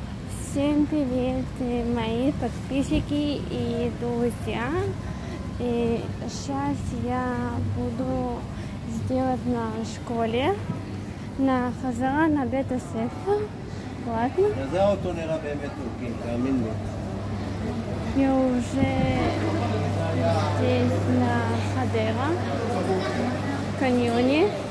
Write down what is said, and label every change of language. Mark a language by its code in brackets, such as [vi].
[ru] Всем привет, мои подписчики и друзья. И сейчас я буду сделать на школе, на [he] חזרה [ru] на [he] בית הספר. [ru] ладно? [he] זה האוטו נראה באמת טורקי, תאמין לי. [ru] Я уже здесь на Хадера, каньоне.